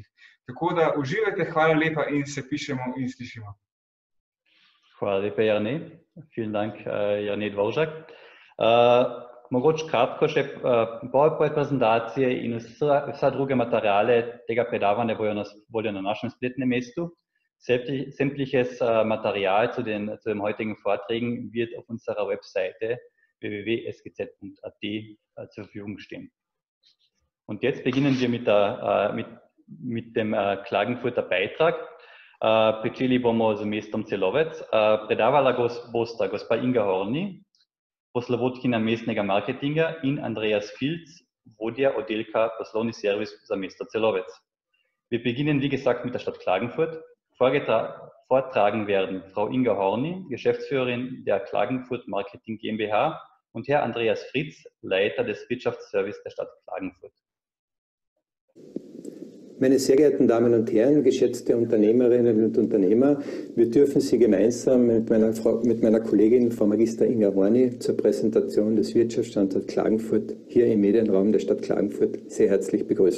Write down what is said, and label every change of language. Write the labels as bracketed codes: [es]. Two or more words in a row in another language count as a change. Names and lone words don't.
[sl] Tako da uživajte, hvala lepa in se pišemo in slišimo. Hvala lepa, Jernej. [de] Vielen Dank, Jernej Dvoržak. [sl] Mogoče kratko še PowerPoint prezentacije in vsa druge materiale tega predavanja bodo na voljo na našem spletnem mestu. [de] Sämtliches Material zu den heutigen Vorträgen wird auf unserer Webseite www.sgz.at zur Verfügung stehen. Und jetzt beginnen wir mit dem Klagenfurter Beitrag. [sl] Pričeli bomo z mestom Celovec. Predavala bosta gospa Inga Horni, poslovodkinja mestnega marketinga, in Andreas Filc, vodja oddelka poslovni servis za mesto Celovec. [de] Wir beginnen, wie gesagt, mit der Stadt Klagenfurt. Vortragen werden Frau Inga Horni, Geschäftsführerin der Klagenfurt Marketing GmbH, und Herr Andreas Fritz, Leiter des Wirtschaftsservice der Stadt Klagenfurt. Meine sehr geehrten Damen und Herren, geschätzte Unternehmerinnen und Unternehmer, wir dürfen Sie gemeinsam mit meiner Kollegin Frau Magister Inga Horni zur Präsentation des Wirtschaftsstandorts Klagenfurt hier im Medienraum der Stadt Klagenfurt sehr herzlich begrüßen.